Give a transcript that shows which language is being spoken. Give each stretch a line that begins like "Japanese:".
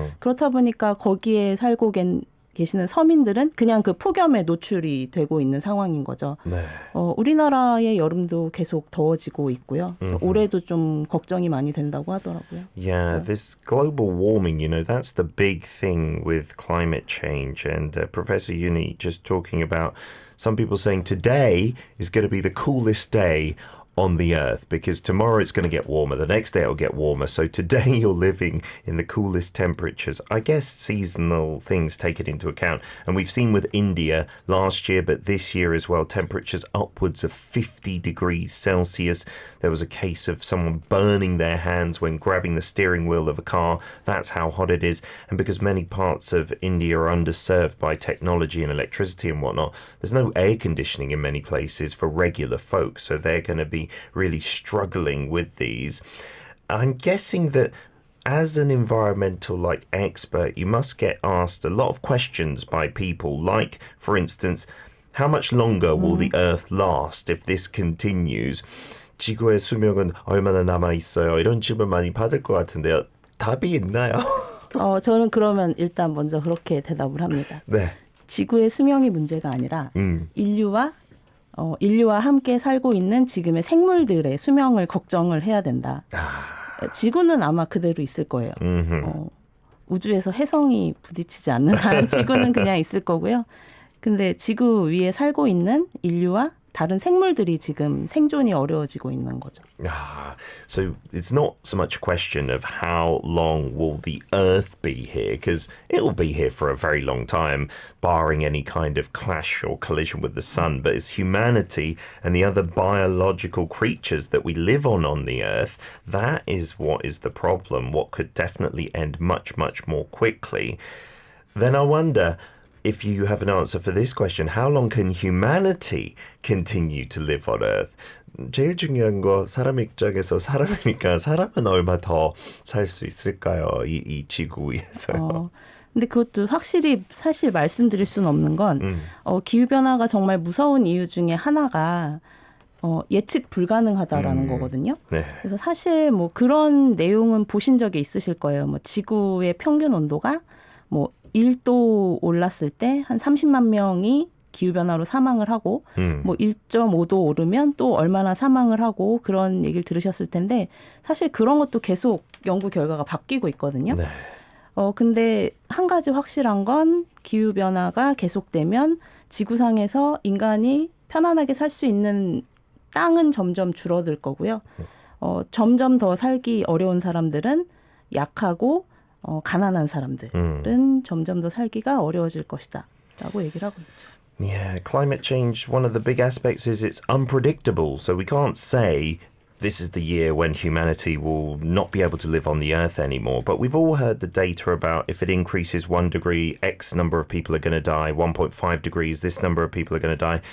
Korean: 그렇다 보니까 거기에 살고 계시는 서민들은 그냥 그 폭염에 노출이 되고 있는 상황인 거죠. 네. 우리나라의 여름도 계속 더워지고 있고요. 그래서 올해도 좀 걱정이 많이 된다고 하더라고요.
English: Yeah, this global warming, you know, that's the big thing with climate change. And Professor Yuni just talking about some people saying today is going to be the coolest day on the earth because tomorrow it's going to get warmer, the next day it'll get warmer. So today you're living in the coolest temperatures. I guess seasonal things take it into account. And we've seen with India last year, but this year as well, temperatures upwards of 50 degrees Celsius. There was a case of someone burning their hands when grabbing the steering wheel of a car. That's how hot it is. And because many parts of India are underserved by technology and electricity and whatnot, there's no air conditioning in many places for regular folk. So they're going to be really struggling with these. I'm guessing that as an environmental expert, you must get asked a lot of questions by people like, for instance, how much longer will the Earth last if this continues?
Korean: 지구의 수명은 얼마나 남아 있어요? 이런 질문 많이 받을 것 같은데요. 답이 있나요? 저는 그러면 일단 먼저 그렇게 대답을 합니다. 네. 지구의 수명이 문제가 아니라 인류와 함께 살고 있는 지금의 생물들의 수명을 걱정을 해야 된다. 지구는 아마 그대로 있을 거예요. 우주에서 혜성이 부딪히지 않는 한 지구는 그냥 있을 거고요. 근데 지구 위에 살고 있는 인류와 다른 생물들이 지금 생존이 어려워지고 있는 거죠.
English: So it's not so much a question of how long will the Earth be here, because it'll be here for a very long time, barring any kind of clash or collision with the sun. But it's humanity and the other biological creatures that we live on the Earth, that is what is the problem, what could definitely end much, much more quickly. Then I wonder, if you have an answer for this question, how long can humanity continue to live on Earth?
Korean: 제일 중요한 거 사람 입장에서 사람이니까 사람은 얼마 더 살 수 있을까요? 이 지구 위에서요. 근데 그것도 확실히 사실 말씀드릴 수는 없는 건 기후변화가 정말 무서운 이유 중에 하나가 예측 불가능하다라는 거거든요. 네. 그래서 사실 뭐 그런 내용은 보신 적이 있으실 거예요. 뭐 지구의 평균 온도가 뭐 1도 올랐을 때 한 30만 명이 기후변화로 사망을 하고 뭐 1.5도 오르면 또 얼마나 사망을 하고 그런 얘기를 들으셨을 텐데 사실 그런 것도 계속 연구 결과가 바뀌고 있거든요. 네. 근데 한 가지 확실한 건 기후변화가 계속되면 지구상에서 인간이 편안하게 살 수 있는 땅은 점점 줄어들 거고요. 점점 더 살기 어려운 사람들은 약하고 가난한 사람들은 점점 더 살기가 어려워질 것이다 라고 얘기를 하고 있죠.
English: Yeah, climate change, one of the big aspects is it's unpredictable. So we can't say this is the year when humanity will not be able to live on the Earth anymore. But we've all heard the data about if it increases 1 degree, X number of people are going to die, 1.5 degrees, this number of people are going to die.